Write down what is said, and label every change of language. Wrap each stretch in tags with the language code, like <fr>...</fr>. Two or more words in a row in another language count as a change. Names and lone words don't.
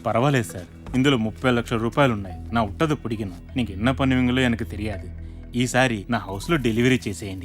<te>పర్వాలేదు సార్, ఇందులో 30 లక్షల రూపాయలు ఉన్నాయి. నా ఉట్టది పిడికిను.</te> <ta>నీకు என்ன பண்ணுவீங்களோ எனக்கு தெரியாது.</ta> <te>ఈసారి నా హౌస్ లో డెలివరీ చేసేయండి.</te>